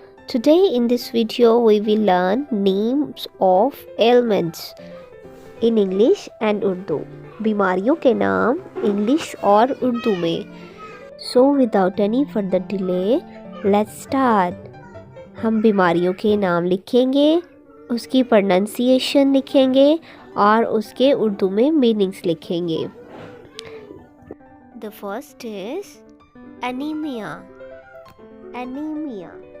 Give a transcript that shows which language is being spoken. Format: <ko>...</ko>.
<en>Today in this video we will learn names of ailments in English and Urdu.</en> <hi>बीमारियों के नाम English और उर्दू में.</hi> <en>So without any further delay, let's start.</en> <hi>हम बीमारियों के नाम लिखेंगे, उसकी प्रोनाउंसिएशन लिखेंगे और उसके उर्दू में मीनिंग्स लिखेंगे.</hi> <en>The first is anemia. Anemia.</en>